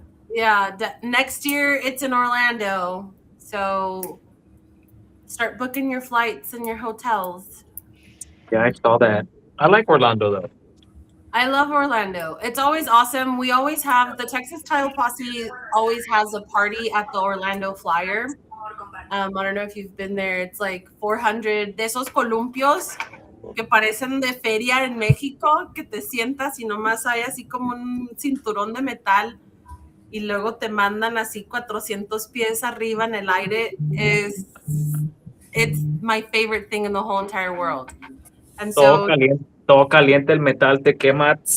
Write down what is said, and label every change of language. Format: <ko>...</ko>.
<en>Yeah, next year it's in Orlando. So start booking your flights and your hotels. Yeah, I saw that. I like Orlando though. I love Orlando. It's always awesome. We always have the Texas Tile Posse always has a party at the Orlando Flyer. I don't know if you've been there.</en> <es>It's like 400 de esos columpios que parecen de feria en México, que te sientas y nomás hay así como un cinturón de metal y luego te mandan así 400 pies arriba en el aire.</es> <en>It's my favorite thing in the whole entire world. And so,</en> <es>Todo caliente el metal, te quema.</es>